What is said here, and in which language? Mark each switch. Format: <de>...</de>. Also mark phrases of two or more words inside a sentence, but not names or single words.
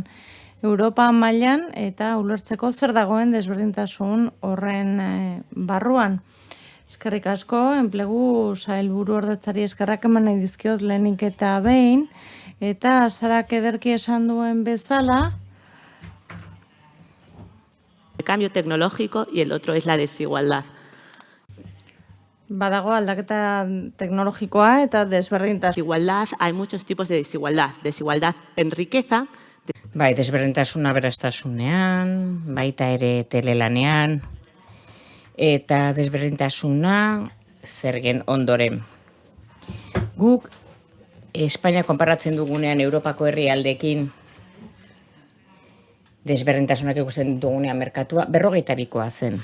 <eu>Europa mailan eta ulertzeko zer dagoen desberdintasun horren barruan. Eskerrik asko, enplegu sailburu ordetzari eskerrak eman nahi dizkiot lehenik eta behin, eta Sarak ederki esan duen bezala.</eu> <es>El cambio tecnológico y el otro es la desigualdad.</es> <eu>Badago aldaketa teknologikoa eta desberdintasun.</eu> <es>Desigualdad, hay muchos tipos de desigualdad. Desigualdad en riqueza.</es> <eu>Bai, desberdintasuna berastasunean, baita ere telelanean, eta desberdintasuna zergen ondoren. Guk Espainia konparatzen dugunean Europako herrialdeekin desberdintasunak ikusten dugunean merkatua 52koa zen.</eu>